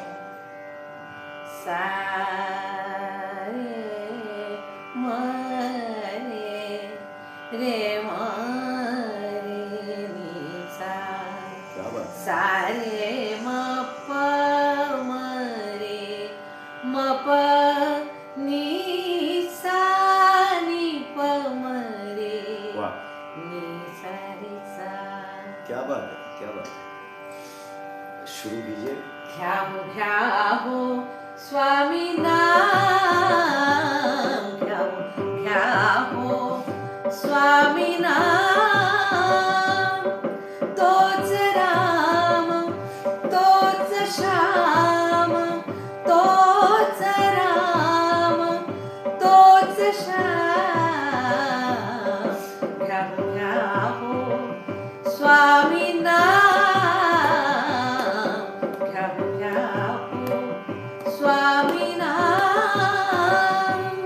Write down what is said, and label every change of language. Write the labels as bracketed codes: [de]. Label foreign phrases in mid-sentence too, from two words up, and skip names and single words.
[hi] सा रे म रे म रे नी सा. क्या बात. सा रे म प म रे म प नी सा नी प म रे वाह. नी सा रे सा. क्या बात है, क्या बात है. शुरू कीजिए. [mr] घ्याहो स्वामी नाम, घ्याहो स्वामी नाम. तोच राम तोच श्याम, तोच राम तोच श्याम. घ्याहो स्वामी नाम, घ्याहो स्वामी नाम.